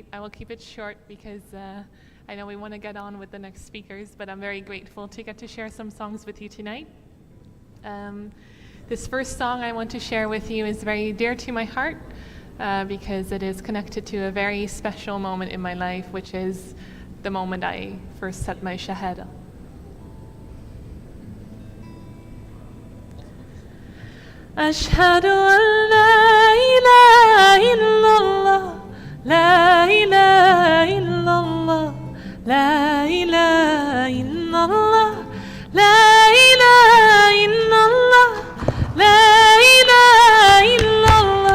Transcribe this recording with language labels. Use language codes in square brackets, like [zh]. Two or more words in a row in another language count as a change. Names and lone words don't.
[en] I will keep it short because I know we want to get on with the next speakers, but I'm very grateful to get to share some songs with you tonight. This first song I want to share with you is very dear to my heart. Because it is connected to a very special moment in my life, which is the moment I first said my shahada. [ar] أشهد أن لا إله إلا الله، لا إله إلا الله، لا إله إلا الله، لا إله إلا الله، لا إله إلا الله.